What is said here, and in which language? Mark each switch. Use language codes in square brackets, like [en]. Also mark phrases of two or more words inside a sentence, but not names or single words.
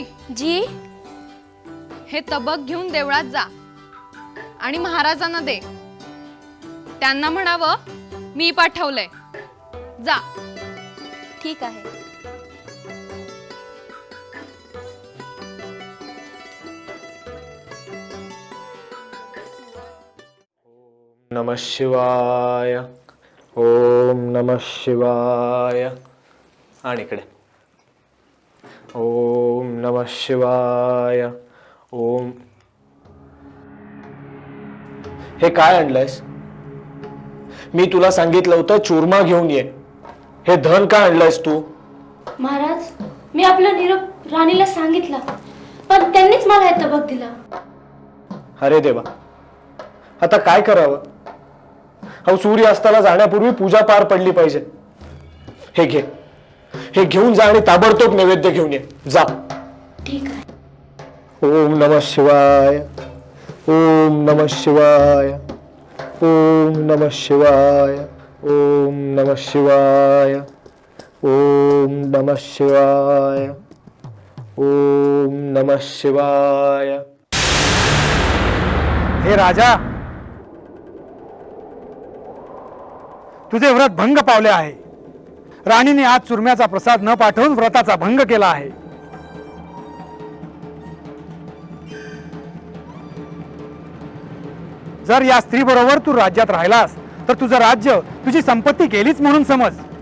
[mr] जी. हे तबक घेऊन देवळात जा आणि महाराजांना दे. त्यांना म्हणावं मी पाठवलंय. जा. ठीक आहे. [sa] नमः शिवाय. ओम नमः शिवाय. [mr] आणि इकडे [sa] ओम नमः शिवाय. ओम. [mr] हे काय आणलंयस? मी तुला सांगितलं होतं चूरमा घेऊन ये. हे धन का आणलंयस तू? महाराज, मी आपला निरोप राणीला सांगितला, पण त्यांनीच मला हे तबक दिला. अरे देवा, आता काय करावं? अहो, सूर्यास्ताला जाण्यापूर्वी पूजा पार पडली पाहिजे. हे घे, हे घेऊन जा आणि ताबडतोब नैवेद्य घेऊन ये. जा. ठीक आहे. [sa] ओम नमः शिवाय. ओम नमः शिवाय. ओम नमः शिवाय. ओम नमः शिवाय. ओम नमः शिवाय. ओम नमः शिवाय. [mr] हे राजा, तुझे व्रत भंग पावले आहे. राणीने आज चुरम्याचा प्रसाद न पाठवून व्रताचा भंग केला आहे. जर या स्त्री बरोबर तू राज्यात राहिलास तर तुझं राज्य, तुझी संपत्ती गेलीच म्हणून समज.